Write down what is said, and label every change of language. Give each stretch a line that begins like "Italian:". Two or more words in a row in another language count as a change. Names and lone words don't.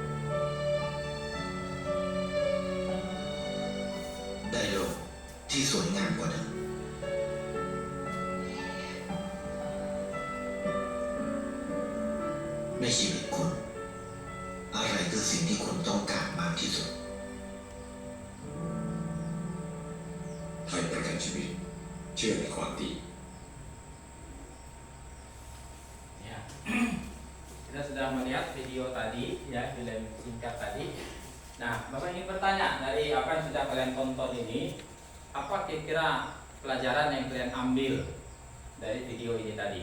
Thai: ได้โลกที่สวยงามกว่าเดิม ในชีวิตคุณ อะไรคือสิ่งที่คุณต้องการมากที่สุด ไทยประกันชีวิตเชื่อในความดี
Indonesian: Ya. Kita sudah melihat video tadi, ya, film singkat tadi. Nah, Bapak ingin bertanya dari apa yang sudah kalian tonton ini, apa kira-kira pelajaran yang kalian ambil dari video ini tadi?